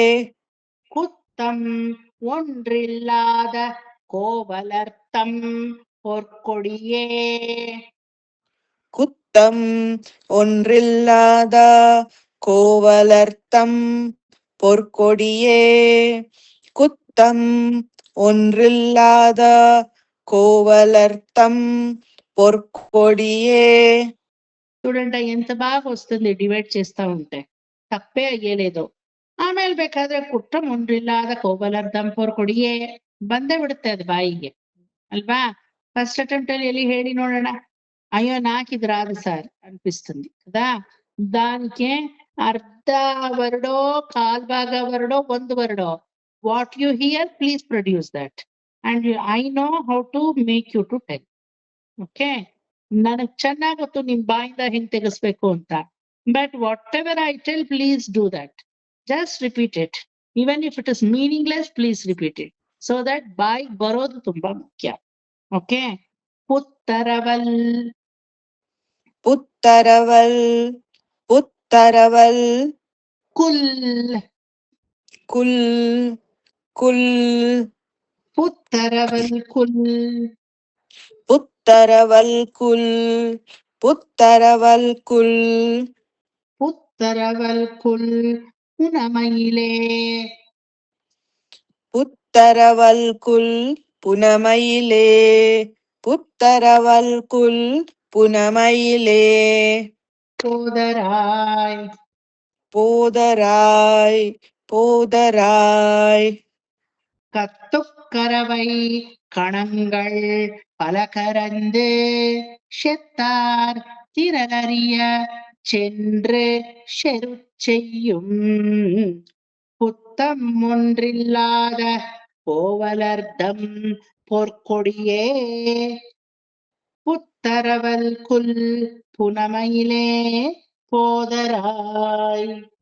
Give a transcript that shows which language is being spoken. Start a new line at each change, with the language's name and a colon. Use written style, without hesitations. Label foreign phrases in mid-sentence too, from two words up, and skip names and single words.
Tamil: குத்தம் ஒன்றில்லாத கோவலர்த்தம் பொற்கொடியே குத்தம் ஒன்றில்லாத கோவலர்த்தம் பொற்கொடியே. குத்தம் ஒன்றில்லாத கோவலர்தம் பொற்கொடியே.
Telugu: చూడండి ఎంత బాగా వస్తుంది డివైడ్ చేస్తా ఉంటే, తప్పే అయ్యేలేదు.
Kannada: ಆಮೇಲೆ ಬೇಕಾದ್ರೆ
Tamil: குற்றம் ஒன்றில்லாத கோவலர்தம் பொற்கொடியே
Kannada: ಬಂದೇ ಬಿಡುತ್ತೆ ಅದು ಬಾಯಿಗೆ ಅಲ್ವಾ.
English: first attempt
Kannada: ಅಲ್ಲಿ ಎಲ್ಲಿ ಹೇಳಿ ನೋಡೋಣ, ಅಯ್ಯೋ ನಾಕಿದ್ರಾದ ಸರ್
Telugu: అనిపిస్తుంది కదా.
English: దానికి
Kannada: ಅರ್ಧ ವರ್ಡೋ ಕಾಲ್ ಭಾಗ ವರ್ಡೋ ಒಂದು ವರ್ಡೋ
English: what you hear please produce that and I know how to make you to tell.
Kannada: ಓಕೆ, ನನಗ್ ಚೆನ್ನಾಗ್ ಗೊತ್ತು ನಿಮ್ ಬಾಯಿಂದ ಹೆಂಗ್ ತೆಗಿಸ್ಬೇಕು ಅಂತ.
English: but whatever I tell please do that. Just repeat it. Even if it is meaningless, please repeat it. So that
Kannada: ಬಾಯಿ ಬರೋದು ತುಂಬಾ ಮುಖ್ಯ. Okay.
Tamil: ಪುತ್ತರವಲ್ புற்றரவல் புற்றரவல் ಕುಲ್ குல் குல் புற்றரவல் குல் புற்றரவல் குல் புற்றரவல் குல் புற்றரவல் குல் புனமயிலே புற்றரவல் குல் புனமயிலே புற்றரவல் குல் புனமயிலே போதராய் போதராய் போதராய் கத்துக்கரவை கணங்கள் பல கரந்து செத்தார் திரளறிய சென்று செருச் செய்யும் புத்தம் ஒன்றில்லாத கோவலர்தம் பொற்கொடியே புத்தரவல் குல் புனமயிலே போதராய்.